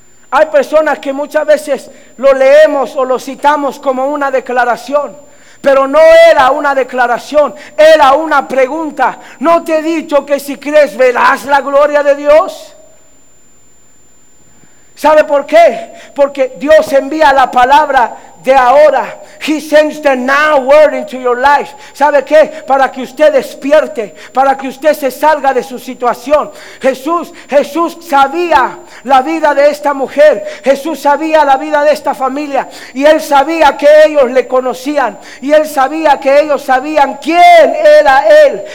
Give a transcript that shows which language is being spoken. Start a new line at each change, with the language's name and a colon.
Spanish: Hay personas que muchas veces lo leemos o lo citamos como una declaración, pero no era una declaración, era una pregunta. ¿No te he dicho que si crees verás la gloria de Dios? ¿Sabe por qué? Porque Dios envía la palabra de ahora.
English: He sends the now word into your life.
Spanish: ¿Sabe qué? Para que usted despierte, para que usted se salga de su situación. Jesús sabía la vida de esta mujer. Jesús sabía la vida de esta familia. Y Él sabía que ellos le conocían. Y Él sabía que ellos sabían quién era Él.